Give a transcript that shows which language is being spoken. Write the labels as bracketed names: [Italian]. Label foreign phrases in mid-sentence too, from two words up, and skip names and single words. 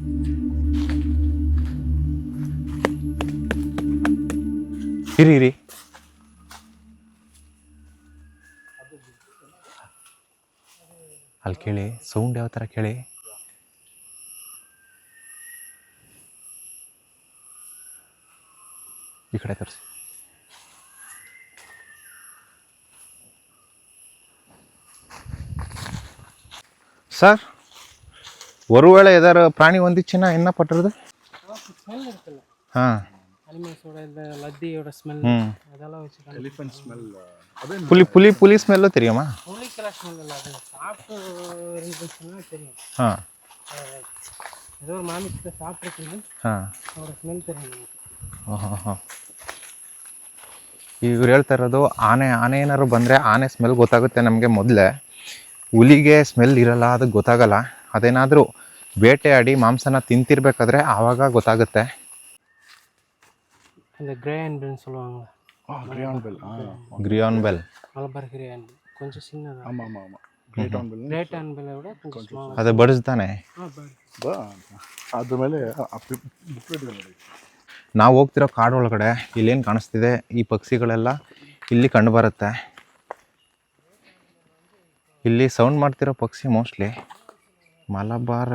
[Kannada] ಇರಿ ಅಲ್ಲಿ ಕೇಳಿ ಸೌಂಡ್ ಯಾವ ಥರ ಕೇಳಿ. ಈ ಕಡೆ ತರಿಸಿ. [Tamil] சார் ஒருவேளை ஏதாவது பிராணி வந்துச்சுன்னா என்ன பண்ணுறது? ஸ்மெல் இருக்குல்ல, அனிமல்ஸோட இந்த லத்தியோட ஸ்மெல் அதெல்லாம் வச்சுக்கலாம். எலிஃபென்ட் ஸ்மெல். புலி ஸ்மெல்லும் தெரியுமா? புலிக்கெல்லாம் ஸ்மெல் இல்லை, அது சாப்பிட்டு இருந்துச்சுன்னா தெரியும். ஏதோ ஒரு மாமிசத்தை சாப்பிட்ருக்குன்னு அதோட ಸ್ಮೆಲ್ தெரியும் நமக்கு. [Kannada] ಇವ್ರು ಹೇಳ್ತಾ ಇರೋದು ಆನೆ ಏನಾದ್ರು ಬಂದರೆ ಆನೆ ಸ್ಮೆಲ್ ಗೊತ್ತಾಗುತ್ತೆ ನಮಗೆ ಮೊದಲೇ. ಹುಲಿಗೆ ಸ್ಮೆಲ್ ಇರಲ್ಲ, ಅದಕ್ಕೆ ಗೊತ್ತಾಗಲ್ಲ. ಅದೇನಾದರೂ ಬೇಟೆಯಾಡಿ ಮಾಂಸನ ತಿಂತಿರ್ಬೇಕಾದ್ರೆ ಆವಾಗ ಗೊತ್ತಾಗುತ್ತೆ. [Tamil] அந்த கிரேன் பெல் சொல்லுவாங்க. கிரியான் பெல் மலபார் கிரேன் கொஞ்சம் சின்னதா. ஆமாம் கிரேட் ஆன் பெல்லை விட கொஞ்சம் ஸ்மால். [Kannada] ಅದು ಬರ್ಡ್ಸ್ ತಾನೆ. ಅದ್ರ ಮೇಲೆ ಬುಕ್ಲೆಟ್ಗಳು ನೋಡಿ. ನಾವು ಹೋಗ್ತಿರೋ ಕಾಡು ಒಳಗಡೆ ಇಲ್ಲೇನು ಕಾಣಿಸ್ತಿದೆ, ಈ ಪಕ್ಷಿಗಳೆಲ್ಲ ಇಲ್ಲಿ ಕಂಡು ಬರುತ್ತೆ. ಇಲ್ಲಿ ಸೌಂಡ್ ಮಾಡ್ತಿರೋ ಪಕ್ಷಿ ಮೋಸ್ಟ್ಲಿ ಮಲಬಾರ್.